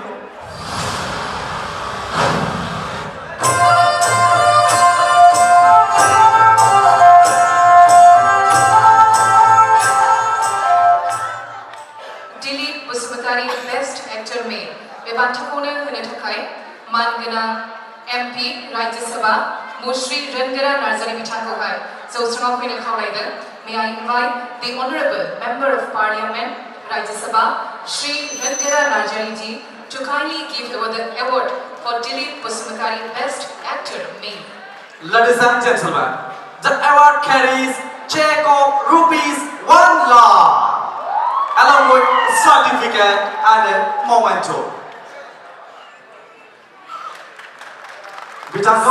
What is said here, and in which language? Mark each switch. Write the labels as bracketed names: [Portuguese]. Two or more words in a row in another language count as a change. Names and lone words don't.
[Bodo] Best Actor Male बे बान्थाखौनो होनो थाखाय मानगोनां MP राज्य सभा मुश्री रंगरा नार्जारी बिथांखौहाय जौस्राङाव फैनो खावलायदों। [English] May I invite the Honorable Member of Parliament राज्य सभा Shri Rangja Narjari ji to kindly give the award for Dilip Basumatari Best Actor Male. Ladies and gentlemen, the award carries check of ₹1 lakh. Along with certificate and a memento. [Bodo] Bitango.